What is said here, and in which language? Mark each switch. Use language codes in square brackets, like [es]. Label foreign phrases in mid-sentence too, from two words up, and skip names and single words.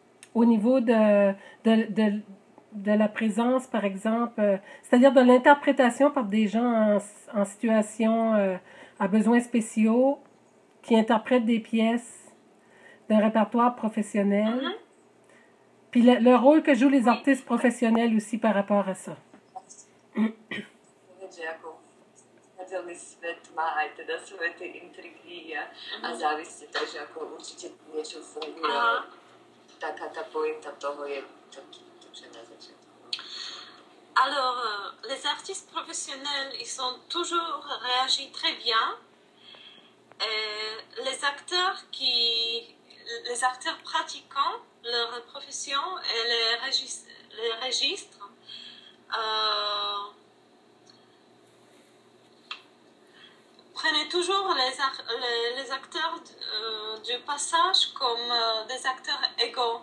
[fr] au niveau de, de, de la présence, par exemple, c'est-à-dire de l'interprétation par des gens en situation à besoins spéciaux qui interprètent des pièces d'un répertoire professionnel. Mhm. Puis le rôle que jouent les Oui. artistes professionnels aussi par rapport à ça. [sk] Že ako celý svet má aj teda svoje tie intrigy a závisí, takže ako určite niečo funguje. Taká tá pointa toho je to, že na začiatku. [fr] Alors, les artistes professionnels, ils ont toujours réagi très bien. Et les acteurs pratiquant leur profession et les registres, prenaient toujours les acteurs du passage comme des acteurs égaux.